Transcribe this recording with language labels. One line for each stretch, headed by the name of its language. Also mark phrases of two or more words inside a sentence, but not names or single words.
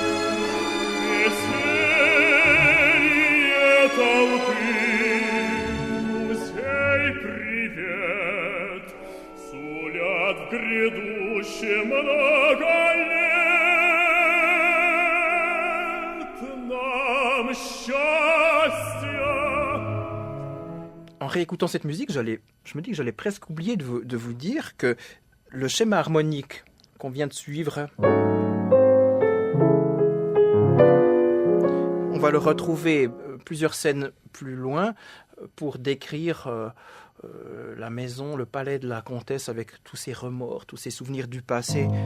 Russian: Веселье толпы, друзей привет, сулят в грядущем много лет нам счастья.
French: En réécoutant cette musique, je me dis que j'allais presque oublier de vous dire que le schéma harmonique qu'on vient de suivre, on va le retrouver plusieurs scènes plus loin pour décrire la maison, le palais de la comtesse avec tous ses remords, tous ses souvenirs du passé.